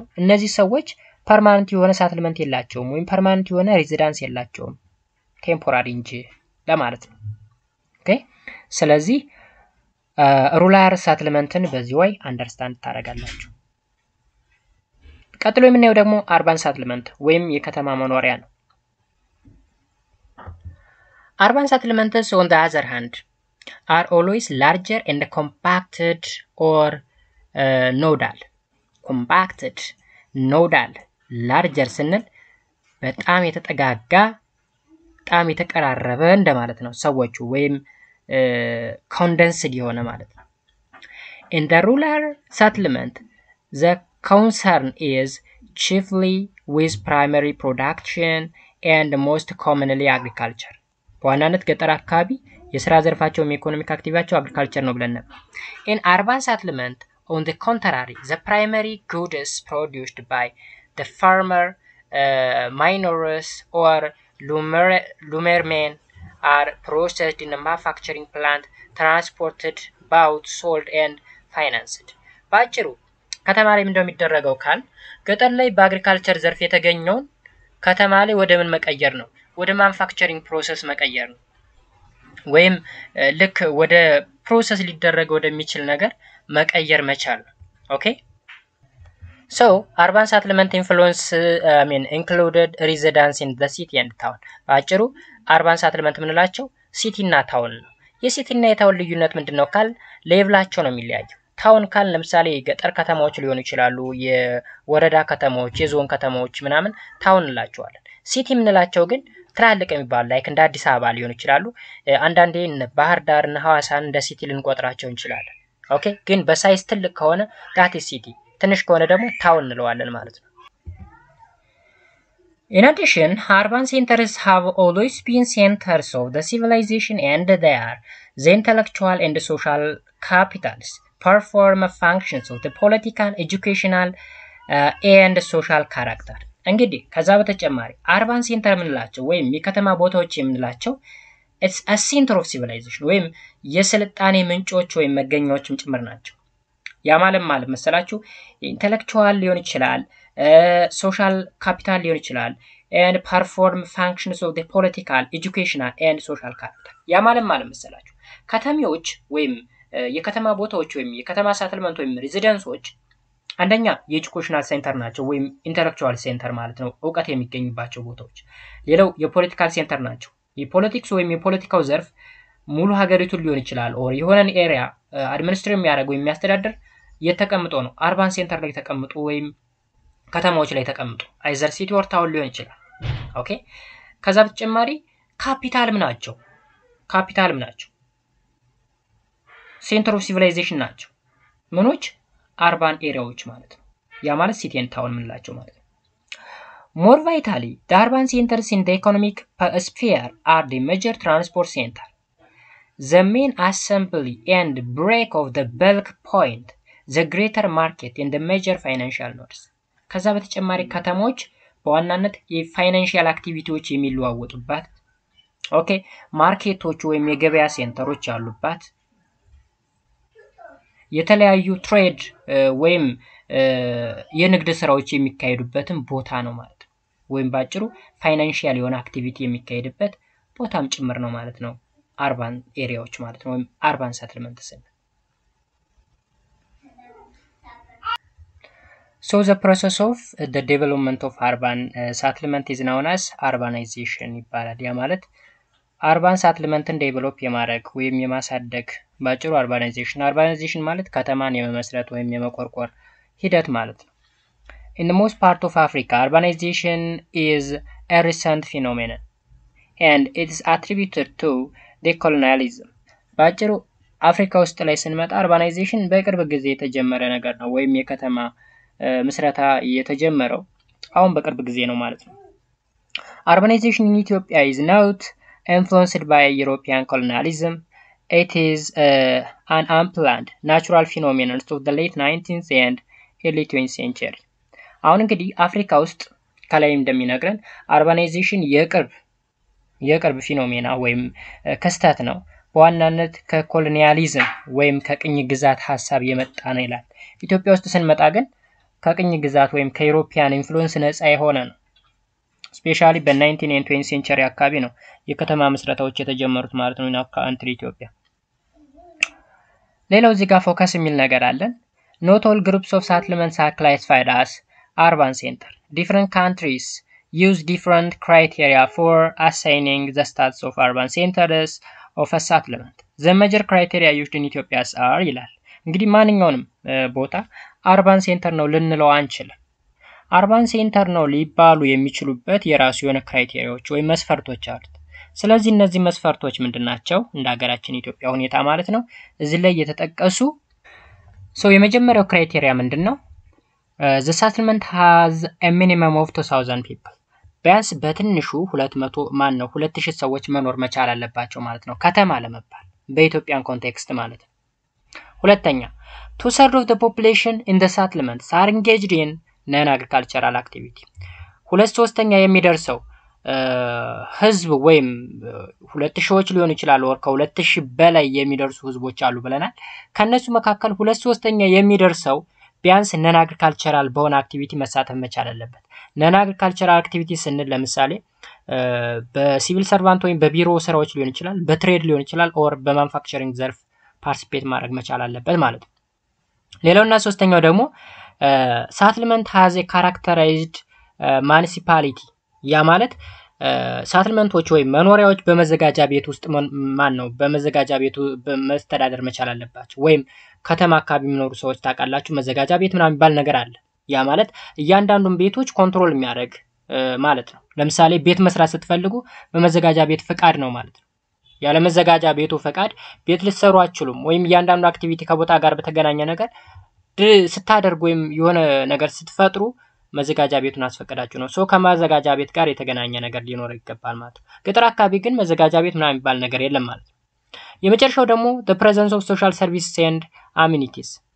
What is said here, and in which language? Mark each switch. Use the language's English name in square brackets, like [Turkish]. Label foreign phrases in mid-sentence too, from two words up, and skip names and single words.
[Amharic] እነዚህ ሰዎች ፐርማነንት የሆነ ሳትልመንት የላቸውም ወይም ፐርማነንት የሆነ ሬዚዳንስ የላቸውም ቴምፖራሪ እንጂ ለማለት ነው። ኦኬ ስለዚህ [English] rural settlement [Amharic] በዚህ ወይ አንደርስታንድ ታደርጋላችሁ። ቀጥሎ የምናየው ደግሞ [English] urban settlement [Amharic] ወይም የከተማ መኖሪያ ነው። [English] Urban settlements, on the other hand, are always larger and compacted or nodal. Compacted, nodal, larger [Amharic] ስንል በጣም የተጠጋጋ በጣም የተቀራረበ እንደማለት ነው ሰዎቹ ወይም [English] condensed [Amharic] የሆነ ማለት ነው። [English] In the rural settlement, the concern is chiefly with primary production and most commonly agriculture. [Amharic] በዋናነት ገጠር አካባቢ የሥራ ዘርፋቸውም ኢኮኖሚክ አክቲቪቲያቸው አግሪካልቸር ነው ብለን ነበር። [English] In urban settlement, on the contrary, the primary goods produced by the farmer, miners or lumbermen are processed in a manufacturing plant, transported, bought, sold and financed. [Amharic] ባጭሩ ከተማ ላይ ምንድነው የሚደረገው ካል ገጠር ላይ በአግሪካልቸር ዘርፍ የተገኘውን ከተማ ላይ ወደ ምን መቀየር ነው? ወደ [English] manufacturing process [Amharic] መቀየር ነው ወይም ልክ ወደ ፕሮሰስ ሊደረግ ወደሚችል ነገር መቀየር መቻል ነው። ኦኬ [English] so urban settlement influence included residence in the city and town. [Amharic] ባጭሩ [English] urban settlement [Amharic] ምንላቸው ሲቲ እና ታውን ነው። የሲቲ እና የታውን ልዩነት ምንድነው ካል ሌቭላቸው ነው የሚለያየው። ታውን ካል ለምሳሌ ገጠር ከተማዎች ሊሆኑ ይችላሉ፣ የወረዳ ከተማዎች፣ የዞን ከተማዎች ምናምን ታውን እንላቸዋለን። ሲቲ ምንላቸው ግን ትላልቅ የሚባሉ ላይክ እንደ አዲስ አበባ ሊሆኑ ይችላሉ። አንዳንዴ ባህር ዳር እና ሐዋሳን እንደ ሲቲ ልንቆጥራቸው እንችላለን። ኦኬ ግን በሳይዝ ትልቅ ከሆነ [English] that city፣ [Amharic] ትንሽ ከሆነ ደግሞ ታውን እንለዋለን ማለት ነው። [English] In addition, urban centers have always been centers of the civilization and they are the intellectual and social capitals, perform functions of the political, educational and social character. [Amharic] እንግዲህ ከዛ በተጨማሪ [English] urban center [Amharic] የምንላቸው ወይም የከተማ ቦታዎች የምንላቸው [English] it's a center of civilization [Amharic] ወይም የስልጣኔ ምንጮች ወይም መገኛዎችም ጭምር ናቸው። ያ ማለት መሰላችሁ ኢንተሌክቹዋል ሊሆን ይችላል፣ [English] social capital [Amharic] ሊሆን ይችላል [English] and perform functions of the political, educational and social character. [Amharic] ያ ማለት መሰላችሁ ከተሞች ወይም የከተማ ቦታዎች ወይም የከተማ ሳትልመንት ወይም ሬዚደንሶች አንደኛ [English] educational center [Amharic] ናቸው ወይም [English] intellectual center [Amharic] ማለት ነው፣ ዕውቀት የሚገኝባቸው ቦታዎች። ሌላው [English] political center [Amharic] ናቸው። የፖለቲክስ ወይም የፖለቲካው ዘርፍ ሙሉ ሀገሪቱን ሊሆን ይችላል ኦር የሆነን ኤሪያ አድሚኒስትሬት የሚያደርግ ወይም የሚያስተዳድር የተቀምጦ ነው። [English] urban center [Amharic] ላይ ተቀምጦ ወይም ከተማዎች ላይ ተቀምጦ [English] either city or town [Amharic] ሊሆን ይችላል። ኦኬ ከዛ በተጨማሪ ካፒታልም ናቸው። [English] center of civilization [Amharic] ናቸው። ምኖች [English] urban areas [Amharic] ማለት ነው። ያ ማለት [English] city and town [Amharic] ምንላቸው ማለት ነው። [English] More vitally, the urban centers in the economic sphere are the major transport center, the main assembly and break of the bulk point, the greater market and the major financial nodes. [Amharic] ከዛ በተጨማሪ ከተሞች በዋናነት [English] financial activities [Amharic] የሚለዋወጡባት ኦኬ ማርኬቶች ወይም የገበያ ሴንተሮች ያሉባት የተለያዩ ትሬድ ወይም የንግድ ስራዎች የሚካሄዱበትን ቦታ ነው ማለት ነው። ወይም ባጭሩ ፋይናንሻል የሆነ አክቲቪቲ የሚካሄድበት ቦታም ጭምር ነው ማለት ነው [English] urban areas [Amharic] ማለት ነው ወይም [English] urban settlements። So the process of the development of urban settlement is known as urbanization [Amharic] ይባላል። ያ ማለት አርባን ሰትልመንትን ዴቨሎፕ የማድረግ ወይም የማሳደግ ባጭሩ አርባናይዜሽን ማለት ከተማን የመመስረት ወይም የመቆርቆር ሂደት ማለት ነው። [English] in the most part of Africa, urbanization is a recent phenomenon and it is attributed to decolonialism. [Amharic] ባጭሩ አፍሪካ ውስጥ ላይ ስንመጣ urbanization በቅርብ ጊዜ የተጀመረ ነገር ነው ወይም የከተማ ምስረታ የተጀመረው አሁን በቅርብ ጊዜ ነው ማለት ነው። [English] Urbanization in Ethiopia is not influenced by European colonialism. It is an unplanned natural phenomenon of the late 19th and early 20th century. [Amharic] አሁን እንግዲህ አፍሪካ ውስጥ ከላይ እንደሚነግረን urbanization የቅርብ ፊኖሜና ወይም ክስተት ነው። በዋናነት ከኮሎኒያሊዝም ወይም ከቅኝ ግዛት ሐሳብ የመጣ ነው ይላል። ኢትዮጵያ ውስጥ ስንመጣ ግን ከቅኝ ግዛት ወይም [English] European influence [Amharic] ነፃ የሆነ ነው። ስፔሻሊ በ19 and 20 ሴንቸሪ አካባቢ ነው የከተማ መስረታዎች የተጀመሩት ማለት ነው ካንትሪ ኢትዮጵያ። ሌላው እዚህ ጋር ፎከስ የሚል ነገር አለን። [English] Not all groups of settlements are classified as urban center. Different countries use different criteria for assigning the status of urban centers of a settlement. The major criteria used in Ethiopia are [Amharic] ይላል። እንግዲህ ማንኛውንም ቦታ [English] urban center [Amharic] ነው ልንለው አንችልም። [English] urban center [Amharic] ነው ሊባሉ የሚችሉበት የራሱ የሆነ ክራይቴሪያዎች ወይም መስፈርቶች አሉት። ስለዚህ እነዚህ መስፈርቶች ምንድናቸው? እንደ ሀገራችን ኢትዮጵያ ሁኔታ ማለት ነው እዚህ ላይ የተጠቀሱ የመጀመሪያው ክራይቴሪያ ምንድነው? [English] The settlement has a minimum of 2000 people. [Amharic] ቢያንስ በትንሹ 2000 ሰዎች መኖር መቻል አለባቸው ማለት ነው ከተማ ለመባል በኢትዮጵያን ኮንቴክስት ማለት ነው። ሁለተኛ [English] two-thirds of the population in the settlements are engaged in non-agricultural activity. [Amharic] 2/3 የሚደርሰው ህዝብ ወይም 2000 ሊሆን ይችላል ወር ከ2000 በላይ የሚደርሱ ህዝቦች አሉ ብለናል። ከነሱ መካከል 2/3 የሚደርሰው ቢያንስ non-agricultural በሆነ አክቲቪቲ መሳተፍ መቻል አለበት። [English] non-agricultural activity [Amharic] ስንል ለምሳሌ በሲቪል ሰርቫንት ወይም በቢሮ ስራዎች ሊሆን ይችላል፣ በትሬድ ሊሆን ይችላል ኦር በማኑፋክቸሪንግ ዘርፍ ፓርቲሲፔት ማድረግ መቻል አለበት ማለት ነው። ሌላውና ሶስተኛው ደግሞ [English] settlement has a characterized municipality [Amharic] ያ ማለት ሳትልመንቶች ወይም መኖሪያዎች በመዘጋጃ ቤት ውስጥ በመዘጋጃ ቤቱ በመስተዳደር መቻል አለባቸው ወይም ከተማ አካባቢ የሚኖሩ ሰዎች ታውቃላችሁ መዘጋጃ ቤት ምናምን የሚባል ነገር አለ። ያ ማለት እያንዳንዱን ቤቶች ኮንትሮል የሚያደርግ ማለት ነው። ለምሳሌ ቤት መስራት ስትፈልጉ በመዘጋጃ ቤት ፍቃድ ነው ማለት ነው። ያለ መዘጋጃ ቤቱ ፍቃድ ቤት ልትሰሩ አትችሉም ወይም እያንዳንዱ አክቲቪቲ ከቦታ ጋር በተገናኘ ነገር ስታደርጉ ወይም የሆነ ነገር ስትፈጥሩ መዘጋጃ ቤቱን አስፈቀዳችሁ ነው። ከመዘጋጃ ቤት ጋር የተገናኘ ነገር ሊኖር ይገባል ማለት ነው። ገጠር አካባቢ ግን መዘጋጃ ቤት ምናምን የሚባል ነገር የለም ማለት ነው። የመጨረሻው ደግሞ [English] the presence of social services and amenities.